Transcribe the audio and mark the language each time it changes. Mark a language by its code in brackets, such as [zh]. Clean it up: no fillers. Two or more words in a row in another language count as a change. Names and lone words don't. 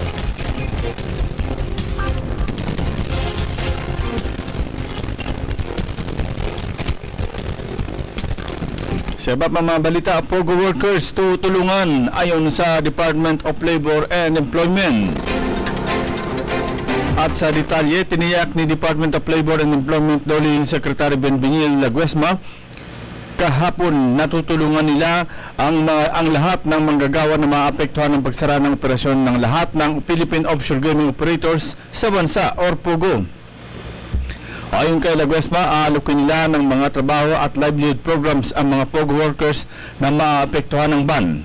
[tl] Sa iba pa mga balita, Pogo workers tutulungan ayon sa Department of Labor and Employment. At sa detalye, tiniyak ni Department of Labor and Employment DOLE Secretary Benvenil Laguesma kahapon natutulungan nila ang lahat ng manggagawa na maapektuhan ng pagsara ng operasyon ng lahat ng Philippine Offshore Gaming Operators sa bansa or POGO. Ayon kay Laguesma, aalukin nila ng mga trabaho at [en] livelihood programs [tl] ang mga POGO workers na maapektuhan ng ban.